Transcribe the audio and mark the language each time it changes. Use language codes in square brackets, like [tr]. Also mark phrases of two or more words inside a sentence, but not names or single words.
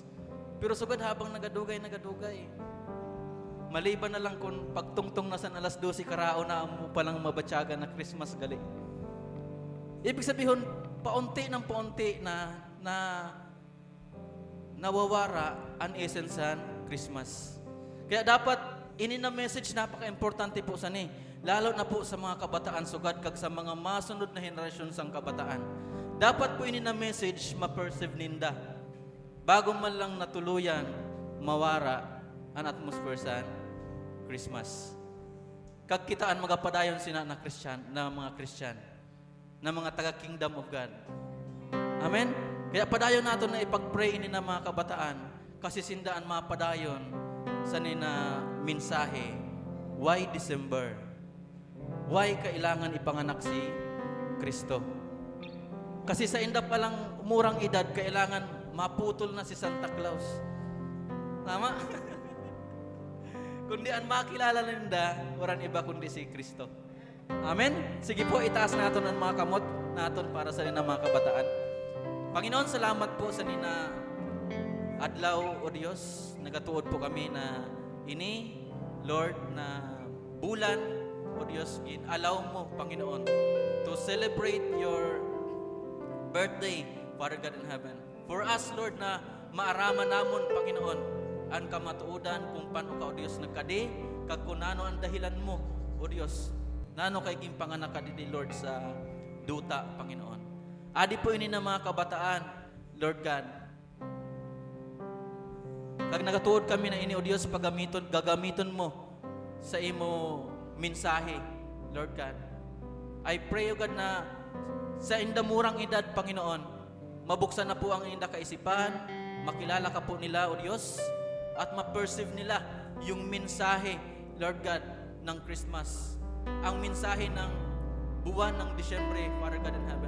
[hil] Pero sugad habang nagadugay, maliban na lang kung pagtungtong na sa alas 12 karao na mo palang mabatyaga na Christmas gali. [tl] Ibig sabihin, paunti na nawawara ang essence ng Christmas. [hil] Kaya dapat, ini na message napaka-importante po sa ni. Lalo na po sa mga kabataan sugad kag sa mga masunod na henerasyon sang kabataan. Dapat po ini na message ma-perceive ninda. Bago man lang natuluyan, mawara ang atmosphere sa Christmas. Kag kitaan magapadayon sina na Christian, na mga Christian, na mga taga- [en] kingdom of God. Amen? [hil] Kaya padayon nato na ipag-pray ini na mga kabataan kasi sindaan mapadayon sa nina mensahe. [en] Why December? [tl] Why kailangan ipanganak si Kristo? [hil] Kasi sa inda palang murang edad, kailangan maputol na si Santa Claus. [tl] Tama? [hil] Kundi ang makilala ninda, waran iba kundi si Kristo. [en] Amen? [tl] Sige po, itaas natin ang mga kamot natin para sa nina mga kabataan. [hil] Panginoon, salamat po sa nina adlaw o Diyos. Nagatuod po kami na ini, Lord, na bulan o Diyos, allow mo, Panginoon, [en] to celebrate your birthday, Father God in heaven. For us, [hil] Lord, na maaraman namon, Panginoon, ang kamatuodan kung paano ka, O Diyos, nagkadi, kag kung ano ang dahilan mo, O Diyos, nano kay ginpanganak ka din, Lord, sa duta, Panginoon. Adi po ini na mga kabataan, [en] Lord God. [hil] Kag nagatuod kami na ini, O Diyos, gagamiton mo sa imo mensahe, [en] Lord God. I pray, O God, [tl] na sa indamurang edad, Panginoon, mabuksan na po ang inda kaisipan, makilala ka po nila, O Diyos, at ma-perceive nila yung mensahe, [en] Lord God, [tl] ng Christmas. Ang mensahe ng buwan ng Disyembre, [en] Father God in heaven.